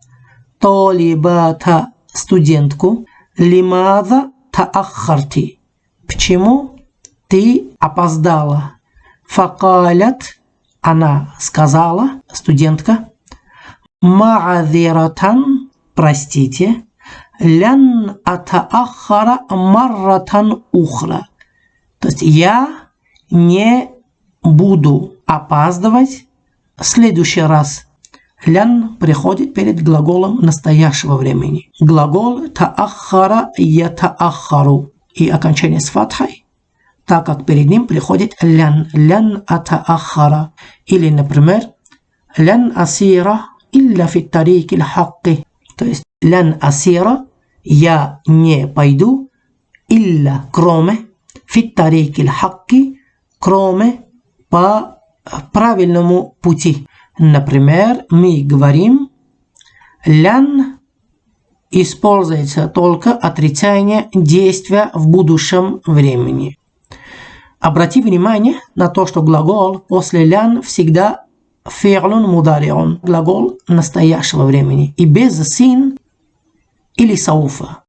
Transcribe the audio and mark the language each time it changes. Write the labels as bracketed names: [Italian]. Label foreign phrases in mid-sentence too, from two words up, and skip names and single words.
[Arabic] طالبةً студентку. لماذا تأخرتِ. [Russian] Почему ты опоздала? Факалят, она сказала, студентка. Ма'азиратан, простите. [Arabic] لن أتأخر مرة أخرى. [Russian] То есть я не буду опаздывать в следующий раз. Лян приходит перед глаголом настоящего времени. Глагол [Arabic] تأخر يتأخر. [Russian] И окончание с фатхой, так как перед ним приходит лян. [Arabic] لن أتأخر. [Russian] Или, например, [Arabic] لن أسير إلا في طريق الحق. [Russian] То есть [Arabic] لن أسير, [Russian] я не пойду, илля, кроме, [Arabic] في طريق الحق, [Russian] кроме по правильному пути. Например, мы говорим, лян используется только отрицание действия в будущем времени. Обрати внимание на то, что глагол после лян всегда [Arabic] فعل مضارع, [Russian] глагол настоящего времени, и без син или сауфа.